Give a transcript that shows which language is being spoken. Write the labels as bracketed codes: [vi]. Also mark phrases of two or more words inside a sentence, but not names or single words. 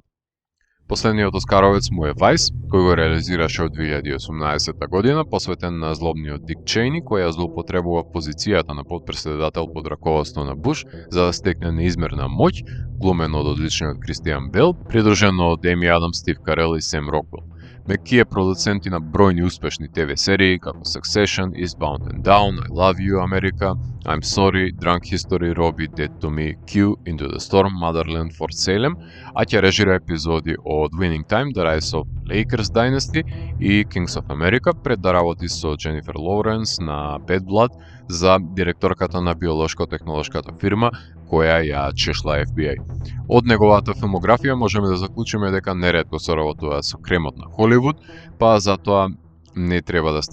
[mk] Последниот Оскаровец му е Vice, кој го реализираше од 2018 година, посветен на злобниот Дик Чейни, кој ја злоупотребува позицијата на подпредседател под раководство на Буш за да стекне неизмерна моќ, глумен од одличниот Кристијан Бел, придружено од Еми Адамс, Стив Карел и Сем Роквел. Меки е продуценти на бројни успешни ТВ серии како Succession, Eastbound and Down, I Love You America, I'm Sorry, Drunk History, Robbie, Dead to Me, Q, Into the Storm, Motherland, Fort Salem, а ќе режира епизоди од Winning Time, The Rise of Lakers Dynasty и Kings of America, пред да работи со Дженифер Лоуренс на Bad Blood за директорката на биолошко-технолошката фирма која ја чешла FBI. Од неговата филмографија можеме да заклучиме дека неретко соработува со кремот на Холивуд, па затоа не треба да